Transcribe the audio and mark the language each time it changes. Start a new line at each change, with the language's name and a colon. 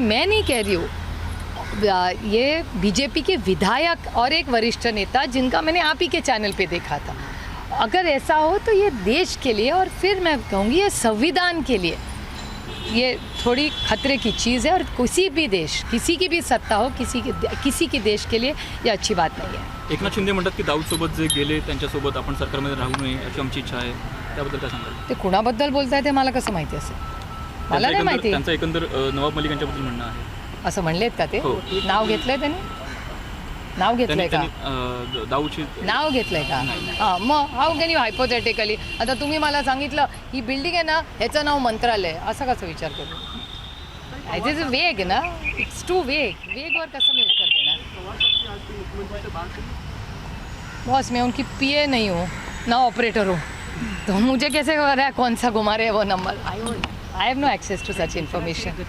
Hindi: मैं नहीं कह रही हूँ, ये बीजेपी के विधायक और एक वरिष्ठ नेता जिनका मैंने आप ही के चैनल पे देखा था. अगर ऐसा हो तो ये देश के लिए, और फिर मैं कहूँगी ये संविधान के लिए, ये थोड़ी खतरे की चीज़ है. और किसी भी देश, किसी की भी सत्ता हो, किसी की देश के लिए ये अच्छी बात नहीं है.
Marathi: एकनाथ शिंदे म्हणतात की दाऊदसोबत जे गेले त्यांच्यासोबत आपण सरकारमध्ये राहू नये अशी आमची इच्छा आहे. त्याबद्दल काय सांगाल? ते कुणाबद्दल बोलताय ते मला कसं माहिती असेल? मला नाही माहिती. त्यांचं एकंदर नवाब मलिक यांच्याबद्दल म्हणणं आहे. असं म्हणलेत का ते? हो. नाव घेतलंय त्यांनी? नाव घेतलंय का? दाऊदची नाव घेतलंय का? हां, मग
English: How can you hypothetically.
Marathi: आता तुम्ही मला सांगितलं ही बिल्डिंग आहे ना, ह्याचं नाव मंत्रालय, असा कसा विचार करू?
English: As is vague ना, it's too vague.
Marathi: वेगवर कसं मी उत्तर देणार?
Hindi: बॉस मैं उनकी पीए नहीं हूँ ना ऑपरेटर हूँ, तो मुझे कैसे पता है कौन सा घुमा रहे हैं वो number?
English: I have no access to such information.